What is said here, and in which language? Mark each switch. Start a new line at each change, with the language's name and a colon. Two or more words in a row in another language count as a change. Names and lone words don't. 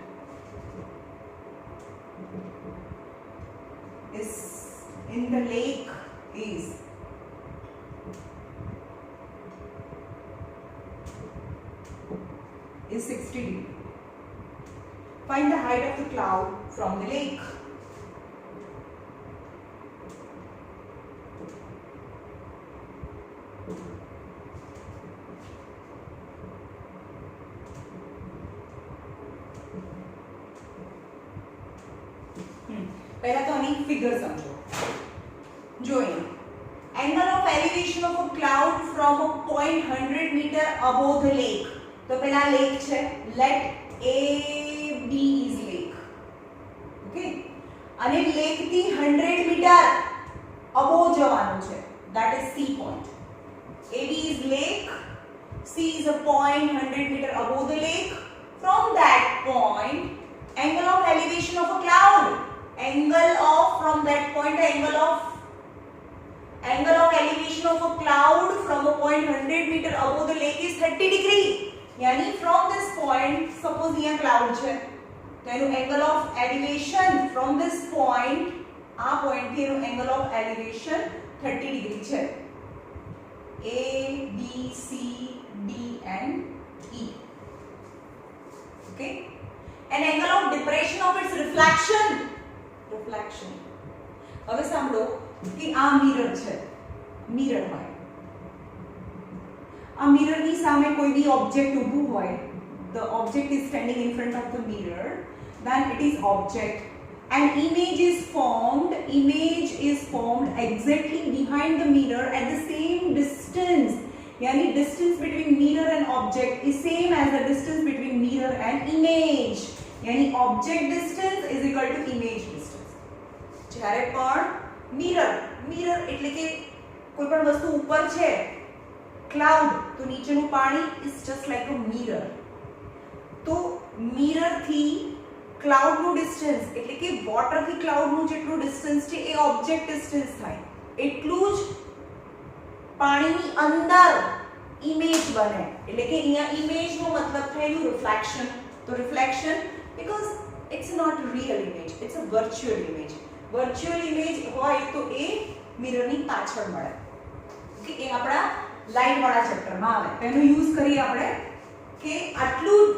English: is in the lake is is 60 degree. Find the height of the cloud from the lake.
Hindi: पहला तो आनी फिगर समझो.
English: जो angle of elevation of a cloud from a point 100 meter above the lake.
Hindi: तो पहला
English: लेक છે. let A B is lake. ओके.
Gujarati: અને લેક થી 100 મીટર અબોવ જવાનું છે.
English: that is C point. AB is lake, C is a point 100 meter above the lake. From that point, angle of elevation of a cloud, angle of from that point, angle of elevation of a cloud from a point 100 meter above the lake is 30 degree. यानी from this point, suppose यहाँ cloud છે, तो એનું angle of elevation from this point,
Gujarati: આ point થી એનું
English: angle of elevation 30 degree
Gujarati: છે.
English: A, B, C, D and E. Okay. An angle of depression of its reflection.
Gujarati: હવે સાંભળો કે આ મિરર છે. મિરર હોય, આ મિરર ની સામે કોઈ બી ઓબ્જેક્ટ ઊભું હોય,
English: the object is standing in front of the mirror, then it is object. An image is formed exactly behind the mirror at the same distance. यानी distance between mirror and object is same as the distance between mirror and image. यानी object distance is equal to image distance.
Gujarati: જ્યારે પણ mirror એટલે કે કોઈ પણ વસ્તુ ઉપર છે, cloud, તો નીચેનું પાણી
English: is just like a mirror.
Gujarati: તો mirror થી ક્લાઉડ નું ડિસ્ટન્સ એટલે કે વોટર થી ક્લાઉડ નું જેટલું ડિસ્ટન્સ છે એ ઓબ્જેક્ટ ડિસ્ટન્સ થાય એટલું જ પાણીની અંદર ઇમેજ બને એટલે કે અહીંયા ઇમેજ નો મતલબ થયું રિફ્લેક્શન તો રિફ્લેક્શન
English: because it's not real image it's a virtual image
Gujarati: હોય તો એ મિરરની પાછળ મળે કે એ આપણા લાઈન વાળા ચેપ્ટરમાં આવે તેનો યુઝ કરીએ આપણે કે આટલું